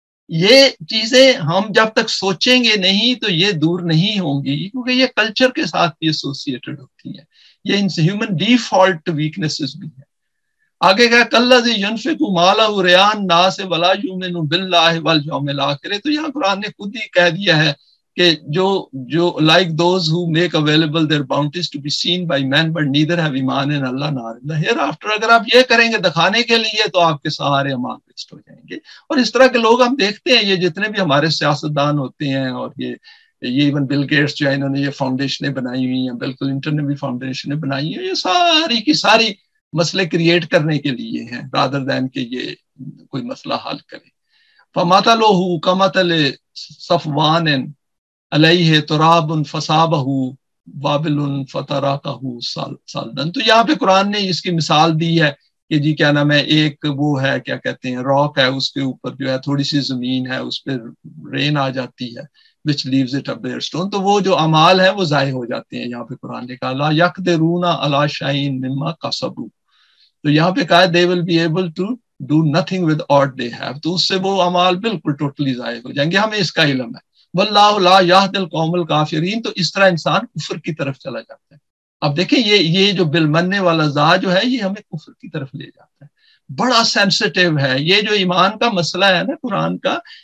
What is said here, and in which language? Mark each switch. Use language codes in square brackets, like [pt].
[ur] یہ چیزیں ہم جب تک سوچیں گے نہیں تو یہ دور نہیں ہوں گی، کیونکہ یہ کلچر کے ساتھ بھی ایسوسیٹڈ ہوتی ہیں، یہ ہیومن ڈیفالٹ ویکنیسز بھی ہیں. آگے کہا [ar] کالذی ینفق مالہ رئاء الناس ولا یؤمن باللہ والیوم الآخر. [ur] تو یہاں قرآن نے خود ہی کہہ دیا ہے کہ جو [en] like those who make available their bounties to be seen by men but neither have ایمان in Allah nor in the hereafter. [ur] اگر آپ یہ کریں گے دکھانے کے لیے تو آپ کے سارے اعمال ویسٹ ہو جائیں گے. اور اس طرح کے لوگ ہم دیکھتے ہیں، یہ جتنے بھی ہمارے سیاستدان ہوتے ہیں، اور یہ ایون بل گیٹس جو ہے انہوں نے یہ فاؤنڈیشنیں بنائی ہوئی ہیں، بل کلنٹن نے بھی فاؤنڈیشنیں بنائی ہیں، یہ ساری کی ساری مسئلے کریٹ کرنے کے لیے ہیں [en] rather than [ur] کہ یہ کوئی مسئلہ حل کرے. [ar] فَمَثَلُهُ كَمَثَلِ صَفْوَانٍ علیہ تراب فصابہ وابل فتراکہ صلدا. [ur] تو یہاں پہ قرآن نے اس کی مثال دی ہے کہ جی کیا نام ہے، ایک وہ ہے کیا کہتے ہیں راک ہے، اس کے اوپر جو ہے تھوڑی سی زمین ہے، اس پہ رین آ جاتی ہے [en] which leaves it a bare stone. [ur] تو وہ جو اعمال ہیں وہ ضائع ہو جاتے ہیں. یہاں پہ قرآن نے کہا [ar] لا یقدرون علی شیء مما کسبوا. [ur] تو یہاں پہ کہا [en] they will be able to do nothing with what they have. [ur] تو اس سے وہ اعمال بالکل ٹوٹلی ضائع ہو جائیں گے. ہمیں اس کا علم ہے. [ar] واللہ لا یہدی القوم الکافرین. [ur] تو اس طرح انسان کفر کی طرف چلا جاتا ہے. اب دیکھیں یہ جو بالمن والا ذا جو ہے یہ ہمیں کفر کی طرف لے جاتا ہے. بڑا سینسٹیو ہے یہ جو ایمان کا مسئلہ ہے نا قرآن کا.